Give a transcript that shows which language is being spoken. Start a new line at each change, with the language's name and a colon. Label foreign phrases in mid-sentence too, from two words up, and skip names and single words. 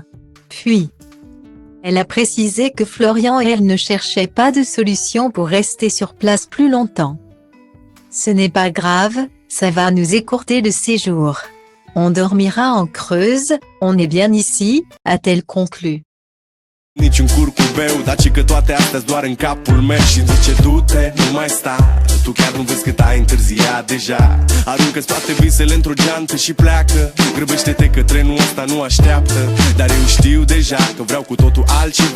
French: Puis, elle a précisé que Florian et elle ne cherchaient pas de solution pour rester sur place plus longtemps. Ce n'est pas grave, ça va nous écourter le séjour. On dormira en Creuse, on est bien ici, a-t-elle conclu.
Romanian: Niciun curcubeu, dar ci că toate astea doar în capul meu. Și zice du-te, nu mai sta. Tu chiar nu vezi cât ai întârziat deja. Aruncă-ți toate visele într-o geantă și pleacă. Grăbește-te că trenul ăsta nu așteaptă. Dar eu știu deja că vreau cu totul altceva.